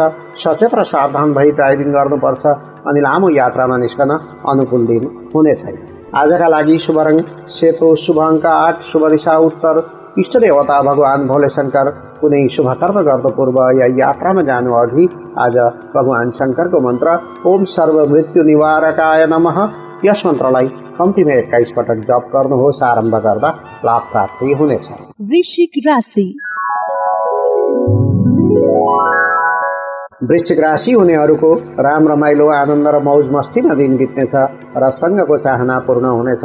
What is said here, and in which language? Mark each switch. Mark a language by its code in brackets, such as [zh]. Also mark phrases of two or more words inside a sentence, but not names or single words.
[ne] सचेत र सावधान भई ड्राइभिङ गर्नुपर्छ अनि लामो यात्रामा निस्कन अनुकूल दिन हुने छैन। आजका लागि शुभ रङ सेतो, शुभ अङ्क 8, शुभ दिशा उत्तर। इष्ट देवता भगवान भोले शंकर। कुनै शुभ कर्म गर्नु पूर्व या यात्रामा जानु अघि आज भगवान शंकरको मन्त्र [sa] ओम सर्व मृत्यु निवारकाय नमः [ne] यस मन्त्रलाई कम्तीमा 21 पटक जप गर्नुहोस्। आरम्भ गर्दा लाभ प्राप्ति हुनेछ। वृश्चिक राशि। वृश्चिक राशि हुनेहरूको राम रमाइलो, आनन्द र मौज मस्तीमा दिन बित्नेछ र सँगको चाहना पूर्ण हुनेछ।